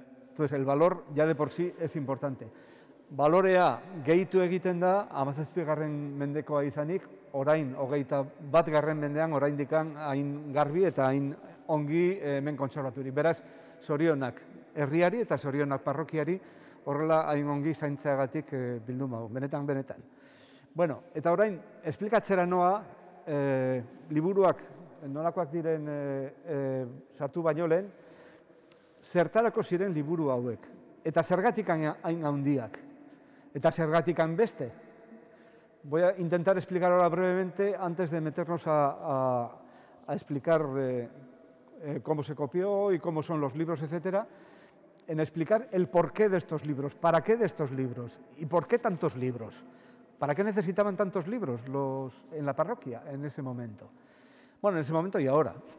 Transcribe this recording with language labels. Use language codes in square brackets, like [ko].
[es] Entonces, el valor ya de por sí es importante. [eu] Balorea gehitu egiten da, 17. mendekoa izanik, orain 21. mendean oraindikan hain garbi eta hain ongi hemen kontserbaturik. Beraz, zorionak herriari eta zorionak parrokiari horrela hain ongi zaintzeagatik bildu magu, benetan. Bueno, eta orain, esplikatzera noa, liburuak nolakoak diren sartu baino lehen, zertarako ziren liburu hauek, eta zergatik hain handiak, eta zergatik hain beste. [es] Voy a intentar explicar ahora brevemente, antes de meternos a explicar cómo se copió y cómo son los libros, etcétera, en explicar el porqué de estos libros, para qué de estos libros y por qué tantos libros. ¿Para qué necesitaban tantos libros en la parroquia en ese momento? Bueno, en ese momento y ahora.